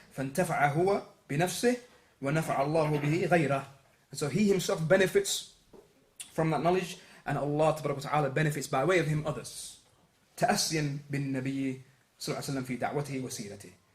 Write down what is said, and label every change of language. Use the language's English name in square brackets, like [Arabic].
[Arabic] فانتفع هو بنفسه ونفع الله به غيره. [English] And so he himself benefits from that knowledge, and Allah [Arabic] تبارك وتعالى [English] benefits by way of him others. [Arabic] تأسيا بالنبي صلى الله عليه وسلم في دعوته وسيرته.